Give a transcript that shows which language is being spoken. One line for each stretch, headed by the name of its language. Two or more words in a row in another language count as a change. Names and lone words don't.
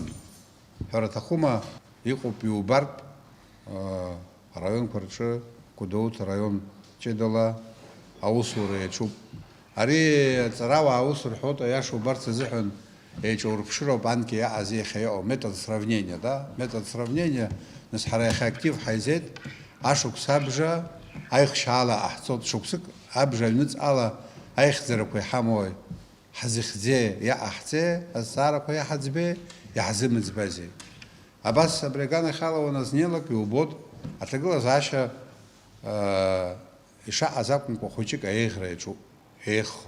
Abkhazian: Ҳәара аҭахума, иҟоуп иубартә араионқәа рҿы, Гәдоуҭа араион ҷыдала аусура иаҿуп. Ари аҵарауаа аус рҳәоит, аиаша убарц азыҳәан еиҿаурԥшыроуп анкьа иаҟаз иахьа иҟоу
Russian: метод сравнения,
Abkhazian: да?
Russian: Метод сравнения,
Abkhazian: нас ҳара иахьа актив ҳаизеит, ашықәс абжа аихшьаала ҟаҳҵоит, шықәсык абжа аҩныҵҟала аихьӡарақәа иҳамои, ҳзыхьӡеи, иаҟаҳҵеи, азҵаарақәа иаҳаӡбеи, иаҳзымыӡбазеи. Абас абри аганахь ала уаназнеилак иубоит аҭагылазаашьа ишаҟаз акәымкәа хәыҷык аиӷра иаҿуп, еиӷхо.